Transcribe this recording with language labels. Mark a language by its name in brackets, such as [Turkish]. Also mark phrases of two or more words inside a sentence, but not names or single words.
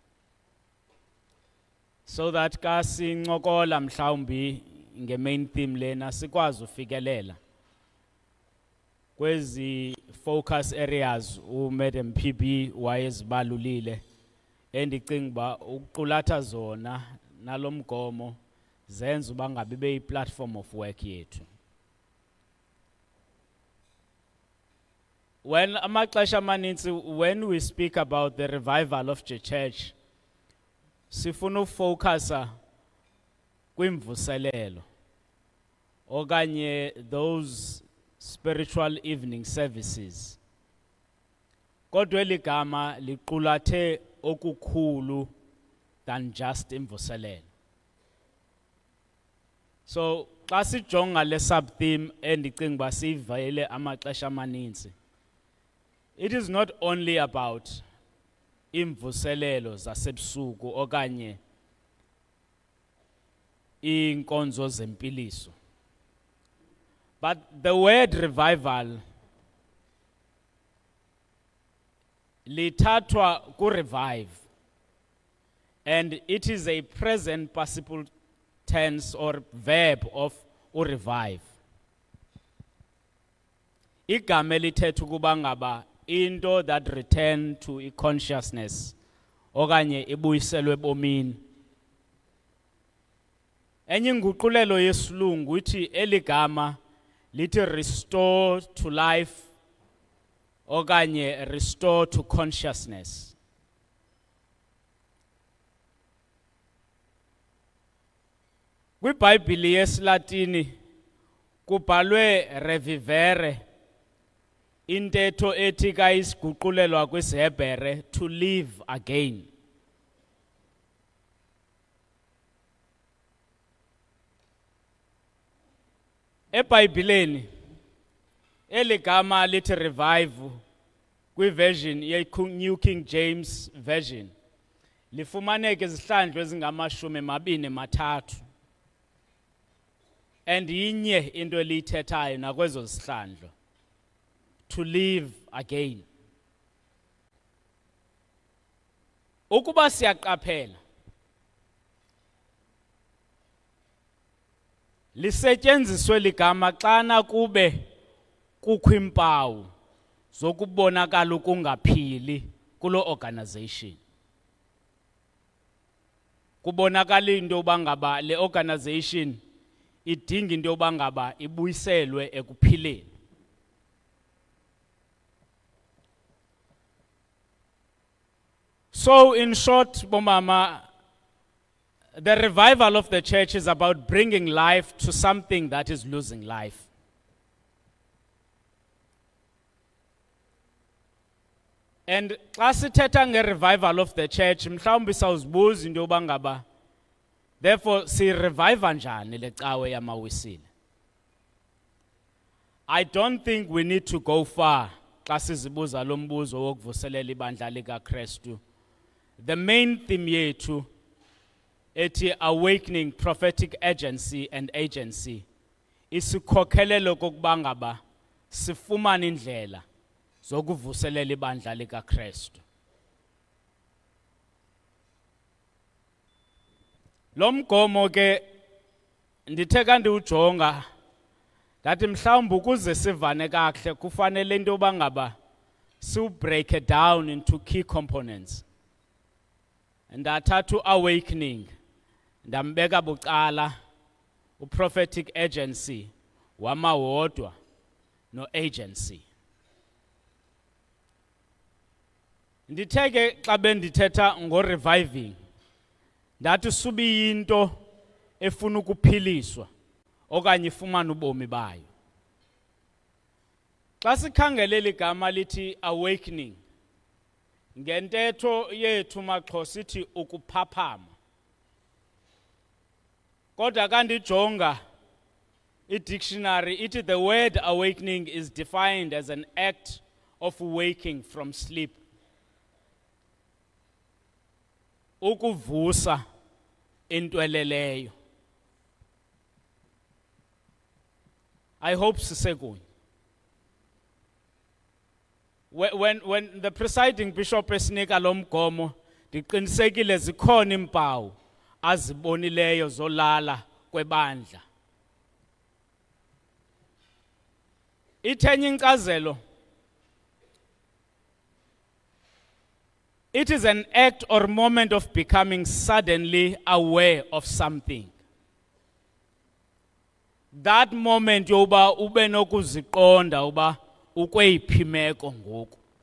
[Xhosa] So that ka sincokola mhlawumbi nge- [English] main theme [Xhosa] lena sikwazi ufikelela kwezi [English] focus areas [Xhosa] uMadam PB wayezibalulile endicinga uba ukuqulatha zona nalomgomo zenza uba ngabe beyi- [English] platform of work [Xhosa] yethu. [English] When [Xhosa] amaxesha amaninzi [English] when we speak about the revival of the church [Xhosa] sifuna ufocusa kwimvuselelo okanye [English] those spiritual evening services. [Xhosa] Kodwa eligama liqulathe okukhulu [English] than just [Xhosa] imvuselelo. So xa sijonga le sub-theme endicinga uba siyivele amaxesha amaninzi, [English] it is not only about [Xhosa] imvuselelo zasebusuku okanye inkonzo zempiliso. [English] But the word revival lithathwa ku-revive, and it is a present participle tense or verb of u-revive. [Xhosa] Igama elithetha ukuba ngaba into [English] that return to consciousness [Xhosa] okanye ibuyiselwe ebomini. Enye inguqulelo yesilungu ithi eligama lithi [English] restore to life [Xhosa] okanye [English] restore to consciousness. [Xhosa] KwiBhayibhile yesiLatini kubhalwe revivere, intetho ethi ka isiguqulelwa kwisiHebhere [English] to live again. [Xhosa] EBhayibhileni eligama lithi revive kwiversion ye New King James Version lifumaneka izihlandlo ezingama-23, and inye into eliyithethayo nakwezo zihlandlo, [English] to live again. [Xhosa] Ukuba siyaqaphela lisetyenziswe ligama xana kube kukho impawu zokubonakala ukungaphili kulo organization. Kubonakala into yoba ngaba le organization idinga into yoba ngaba ibuyiselwe ekuphileni. [English] So in short, bomama, the revival of the church is about bringing life to something that is losing life. And [Xhosa] xa sithetha [English] nge-revival of the church, [Xhosa] mhlawumbi sawuzibuza into yoba ngaba, therefore siyireviva njani le cawe yamawisile. [English] I don't think we need to go far [Xhosa] xa sizibuza lo mbuzo wokuvuselela ibandla likaKrestu. [English] The main theme [Xhosa] yethu ethi [English] awakening prophetic agency and agency [Xhosa] isikhokhelelo kokuba ngaba sifumane indlela zokuvuselela ibandla likaKrestu. Lo mgomo ke ndithe kanti ujonga ndathi mhlawumbi ukuze sivane kakuhle kufanele into yoba ngaba [English] break it down into key components. [Xhosa] Ndathatha awakening ndambeka bucala [English] prophetic agency [Xhosa] wamawodwa no agency. Nditheke xa bendithetha ngo-reviving ndathi subi into efuna ukuphiliswa okanye ifumana ubomi bayo. Xa sikhangele ligama lithi awakening ngentetho yethu maXhosa ithi ukuphaphama. Kodwa kanti jonga [English] i-dictionary ithi the word awakening is defined as an act of waking from sleep. [Xhosa] Ukuvusa intweleleyo. [English] I hope sisekunye. When the presiding bishop [Xhosa] esinika lo mgomo, ndiqinisekile zikhona impawu azibonileyo zolala kwebandla. Ithenye inkcazelo, [English] it is an act or moment of becoming suddenly aware of something. That moment [Xhosa] yoba ube nokuziqonda uba ukweyiphi imeko ngoku.